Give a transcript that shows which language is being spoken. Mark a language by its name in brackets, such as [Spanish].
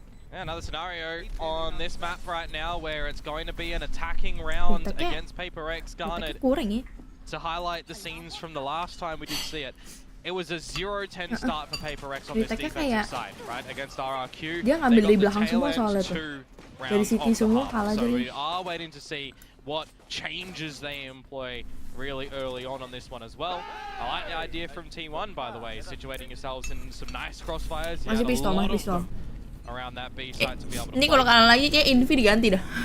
[English] Another scenario on this map right now where it's going to be an attacking round against Paper X Garnet. To highlight the scenes from the last time we did see it. It was a 0-10 start for Paper X on this defensive side, right? Against RRQ. [Indonesian] Dia ngambil dari belakang semua soalnya tuh. Dari City semua kalah aja. [English] So we are waiting to see what changes they employ really early on this one as well. I like the idea from T1, by the way, situating yourselves in some nice crossfires. [Indonesian] Masih pistol, masih pistol. [English] Around that B side to be able to [Indonesian] ini kalau kalah lagi kayak Invi diganti dah.